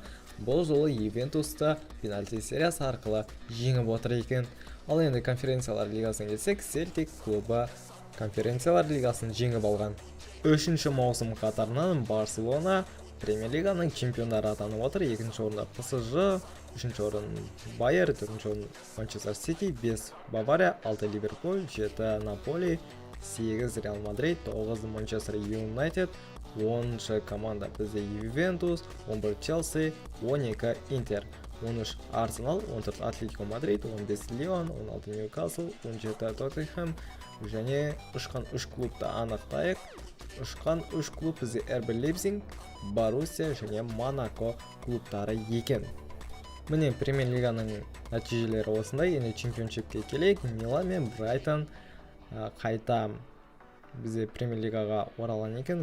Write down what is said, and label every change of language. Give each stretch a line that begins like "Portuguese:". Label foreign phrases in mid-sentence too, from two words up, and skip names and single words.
Kazakh: Бұл жолы Ювентусты пенальти сериясы арқылы жеңіп отыр екен. Ал енді Конференциялар Лигасына келсек, Селтик клубы Конференциялар Лигасын жеңіп алған. 3-ші маусым қатарынан Барселона Премьер Лиганың чемпиондары атанып отыр. 2-ші орында ПСЖ, 3-ші орын Байер, 4-ші орын Манчестер Сити, 5 Бавария, 6 Ливерпуль, 7 Наполи, 8 Реал Мадрид, 9 Манчестер Юнайтед, 10-шы команда бізде Ювентус, 11 Челси, 12 Интер, 13 Арсенал, 14 Атлетико Мадрид, 15 Лион, 16 Ньюкасл, 17 Тоттенхэм және ұшқан 3 клубты анықтайық. Ұшқан 3 клуб бізде РБ Лейпциг, Боруссия және Монако клубтары екен. Міне Премьер Лиганың нәтижелері осындай. Енді чемпионшипке келейік. Милан мен Брайтон қайта бізде Премьер Лигаға оралған екен.